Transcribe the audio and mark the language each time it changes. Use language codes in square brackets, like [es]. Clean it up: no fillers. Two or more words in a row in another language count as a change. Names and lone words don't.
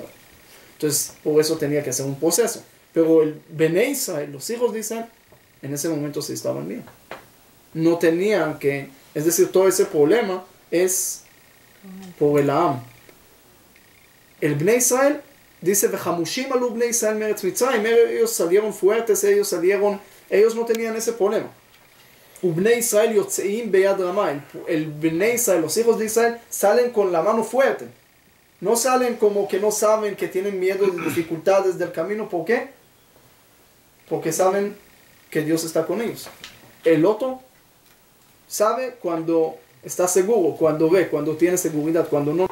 [es] Entonces por eso tenía que hacer un proceso. Pero el Bnei Israel, los hijos de Israel, en ese momento sí estaban bien. No tenían que, es decir, todo ese problema es por el Am. El Bnei Israel dice, [he] וחמושים עלו בני ישראל מארץ מצרים, [es] ellos salieron fuertes, ellos no tenían ese problema. [he] ובני ישראל יוצאים ביד רמה, el Bnei Israel, [es] los hijos de Israel, salen con la mano fuerte. No salen como que no saben, que tienen miedo de dificultades del camino. ¿Por qué? Porque saben que Dios está con ellos. El otro sabe cuando está seguro, cuando ve, cuando tiene seguridad, cuando no.